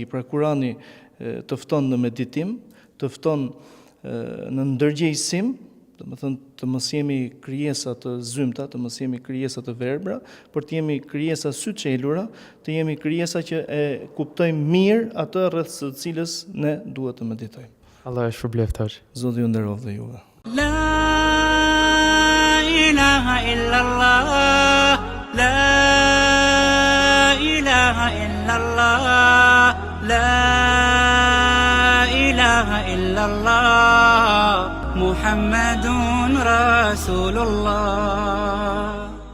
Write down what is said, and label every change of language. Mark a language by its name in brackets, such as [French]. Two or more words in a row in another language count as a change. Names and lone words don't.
[Albanian] Pra Kurani të fton në meditim, të fton në ndërgjegjësim, domethënë të mos jemi krijesa të zymta, të mos jemi krijesa të verbra, por të jemi krijesa syçelura, të jemi krijesa që e kuptojmë mirë atë rreth së cilës ne duhet të meditojmë. Allah e shpërbleft hoxh. Zoti ju nderoj dhe juve. [Arabic] إله إلا الله لا إله إلا الله لا إله إلا الله محمد رسول الله